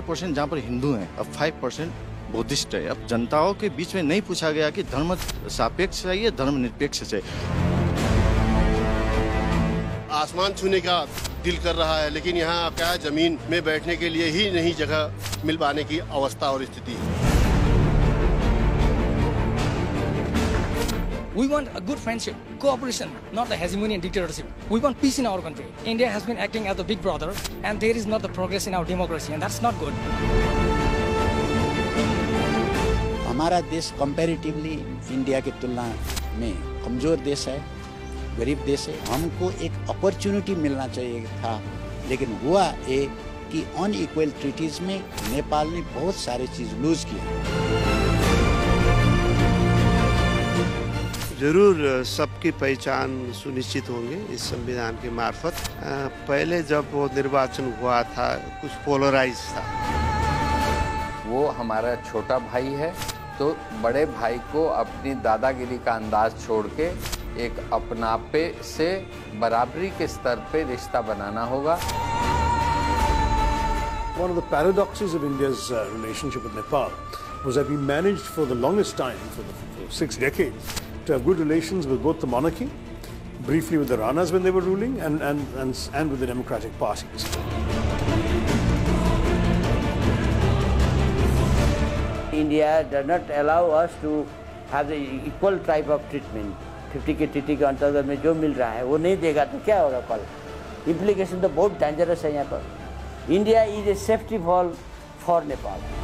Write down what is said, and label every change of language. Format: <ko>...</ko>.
<hi>90% जहाँ पर हिंदू हैं, अब 5% बुद्धिस्ट है। अब जनताओं के बीच में नहीं पूछा गया कि धर्म सापेक्ष चाहिए, धर्म निरपेक्ष चाहिए। आसमान छूने का दिल कर रहा है, लेकिन यहाँ क्या है, जमीन में बैठने के लिए ही नहीं जगह मिल पाने की अवस्था और स्थिति है।</hi> <en>We want a good friendship, cooperation, not a hegemony and dictatorship. We want peace in our country. India has been acting as a big brother, and there is not the progress in our democracy, and that's not good.</en> <hi>हमारा देश comparatively India की तुलना में कमजोर देश है, गरीब देश है। हमको एक अपॉर्चुनिटी मिलना चाहिए था, लेकिन हुआ ये कि अनइक्वल ट्रीटीज में नेपाल ने बहुत सारे चीज लूज किया। जरूर सबकी पहचान सुनिश्चित होंगे इस संविधान के मार्फत। पहले जब वो निर्वाचन हुआ था कुछ पोलराइज था। वो हमारा छोटा भाई है, तो बड़े भाई को अपनी दादागिरी का अंदाज छोड़ के एक अपनापे से बराबरी के स्तर पे रिश्ता बनाना होगा।</hi> <en>One of the paradoxes of India's relationship with Nepal was that we managed for the longest time, for 6 decades, to have good relations with both the monarchy, briefly with the Ranas when they were ruling, and with the democratic parties. India does not allow us to have the equal type of treatment.</en> <hi>50 के TT के अंतर्गत में जो मिल रहा है वो नहीं देगा तो क्या होगा कल? Implication तो बहुत डेंजरस है यहाँ पर।</hi> <en>India is a safety valve for Nepal.</en>